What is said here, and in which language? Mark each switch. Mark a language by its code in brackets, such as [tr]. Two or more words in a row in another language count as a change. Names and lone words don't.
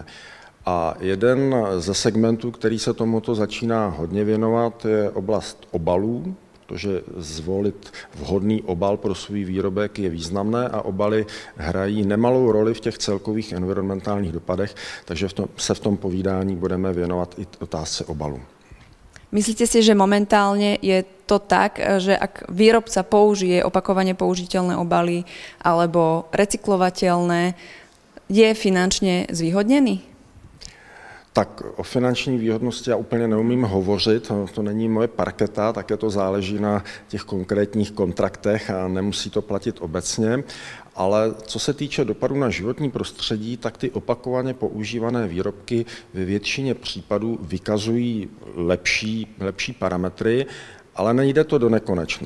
[cs] A jeden ze segmentů, který se tomuto začíná hodně věnovat, je oblast obalů, protože zvolit vhodný obal pro svůj výrobek je významné a obaly hrají nemalou roli v těch celkových environmentálních dopadech, takže se v tom povídání budeme věnovat i otázce obalu. [sk] Myslíte si, že momentálne je to tak, že ak výrobca použije opakovane použiteľné obaly alebo recyklovateľné, je finančne zvýhodnený? [cs] Tak o finanční výhodnosti já úplně neumím hovořit, to není moje parketa, také to záleží na těch konkrétních kontraktech a nemusí to platit obecně. Ale co se týče dopadu na životní prostředí, tak ty opakovaně používané výrobky ve většině případů vykazují lepší parametry, ale nejde to do nekonečna.